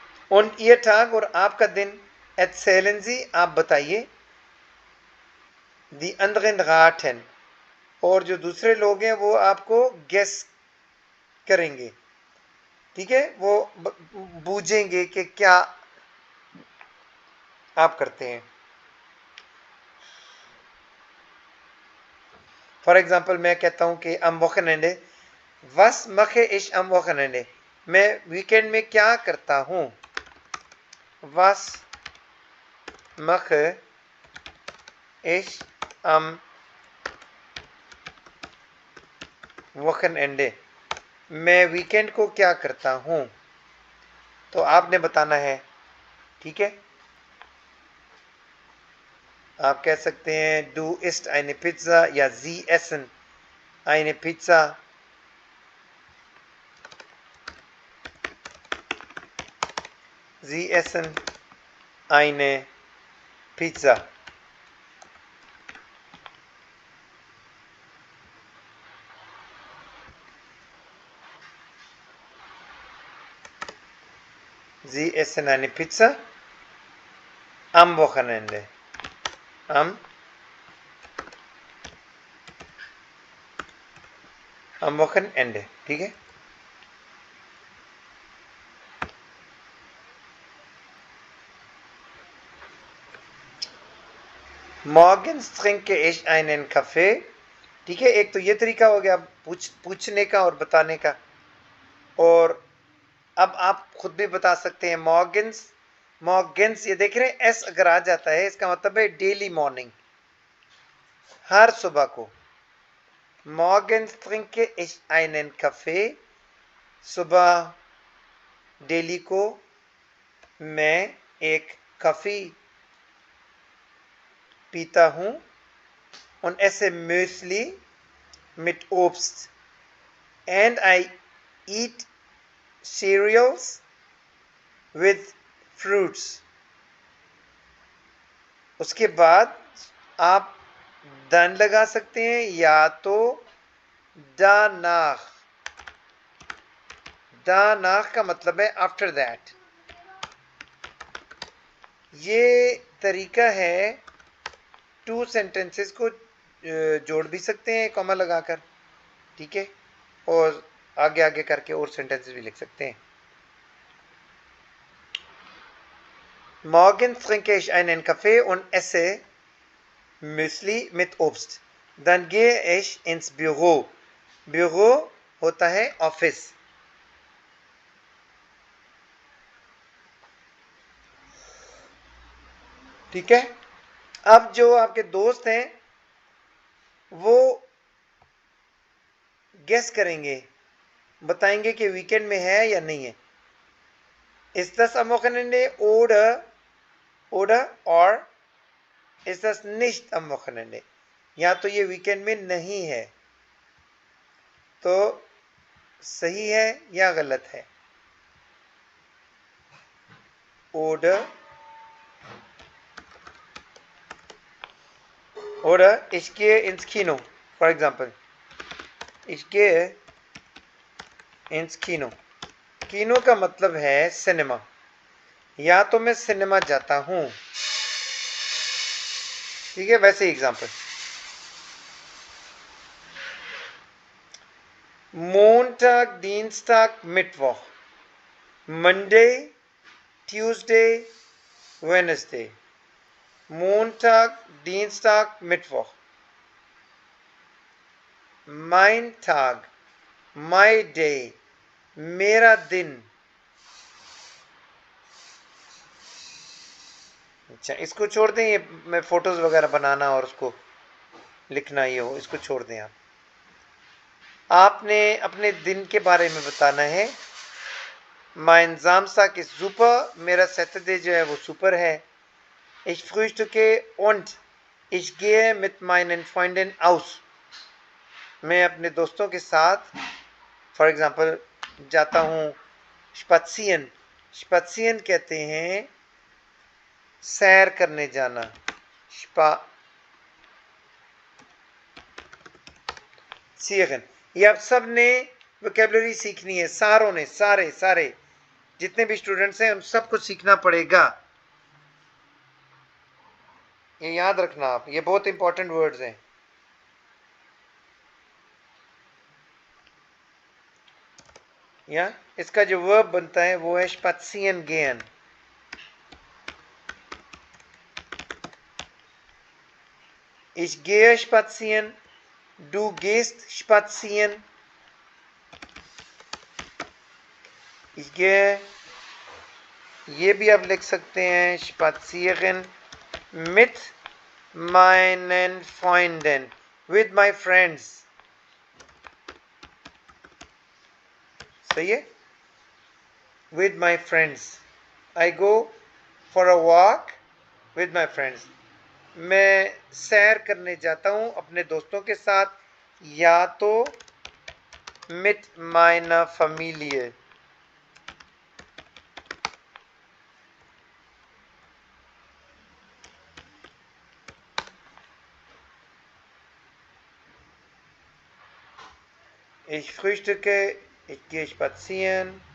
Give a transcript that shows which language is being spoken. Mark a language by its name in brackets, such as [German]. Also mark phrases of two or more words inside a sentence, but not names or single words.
[German] Und Ihr Tag [Hindi] और आपका दिन, [German] erzählen Sie, [Hindi] आप बताइए, [German] die anderen raten, [Hindi] और जो दूसरे लोग हैं वो आपको गेस करेंगे, ठीक है, वो बूझेंगे कि क्या आप करते हैं. [English] for example [Hindi] मैं कहता हूं कि [German] am Wochenende, was mache ich am Wochenende, [Hindi] मैं वीकेंड में क्या करता हूं. [German] was mache ich am Wochenende, [Hindi] मैं वीकेंड को क्या करता हूं. तो आपने बताना है, ठीक है. आप कह सकते हैं [German] du isst eine Pizza [Hindi] या [German] sie essen eine Pizza. Sie essen eine Pizza. Sie essen eine Pizza am Wochenende. am Wochenende, [Hindi] ठीक है. [German] Morgens trinke ich einen Kaffee, [Hindi] ठीक है. एक तो ये तरीका हो गया पूछने का और बताने का. और अब आप खुद भी बता सकते हैं. मॉर्गन्स ये देख रहे हैं, एस अगर आ जाता है इसका मतलब है [English] daily morning, [Hindi] हर सुबह को. [German] Morgens trinke ich einen Kaffee, [Hindi] सुबह डेली को मैं एक कॉफी पीता हूं. [German] und esse Müsli mit Obst, [English] and I eat cereals with fruits. [Hindi] उसके बाद आप दन लगा सकते हैं या तो danach. danach का मतलब है [English] after that. [Hindi] ये तरीका है. [English] two sentences [Hindi] को जोड़ भी सकते हैं कॉमा लगाकर, ठीक है, और आगे आगे करके और सेंटेंसेस भी लिख सकते हैं. [German] Morgens trinke ich einen Kaffee und esse Müsli mit Obst. Dann gehe ich ins Büro. Büro [Hindi] होता है ऑफिस. ठीक है. अब जो आपके दोस्त हैं वो गेस करेंगे, बताएंगे कि वीकेंड में है या नहीं है. [German] Ist das am Wochenende oder और ist das nicht am Wochenende, [Hindi] या तो ये वीकेंड में नहीं है. तो सही है या गलत है. [German] oder ich gehe ins Kino, [English] for example. [German] ich gehe ins Kino. [Hindi] कीनो का मतलब है सिनेमा, या तो मैं सिनेमा जाता हूं, ठीक है. वैसे एग्जांपल, [German] Montag, Dienstag, Mittwoch, [English] Monday, Tuesday, Wednesday. [German] Montag, Dienstag, Mittwoch. Mein Tag, [English] my day, [Hindi] मेरा दिन. अच्छा, इसको छोड़ दें. ये मैं फोटोज वगैरह बनाना और उसको लिखना ये हो, इसको छोड़ दें. आपने अपने दिन के बारे में बताना है. [German] mein Samstag ist super, [Hindi] मेरा सैटरडे जो है वो सुपर है. [German] ich frühstücke und ich gehe mit meinen Freunden aus. [Hindi] मैं अपने दोस्तों के साथ [English] for example [Hindi] जाता हूँ. स्पात्सियन कहते हैं सैर करने जाना. स्पात्सियन. ये आप सब ने वोकैबुलरी सीखनी है, सारों ने, सारे. जितने भी स्टूडेंट्स हैं उन सबको सीखना पड़ेगा। ये याद रखना आप, ये बहुत [English] important words [Hindi] हैं। या इसका जो वर्ब बनता है वो है [German] spazieren gehen। Ich gehe spazieren, du gehst spazieren, ich gehe, [Hindi] ये भी आप लिख सकते हैं [German] spazieren mit meinen Freunden, [English] with my friends। [Hindi] सही है, [English] with my friends, I go for a walk with my friends। [Hindi] मैं सैर करने जाता हूँ अपने दोस्तों के साथ, या तो [German] mit meiner Familie। Ich frühstücke, ich gehe spazieren।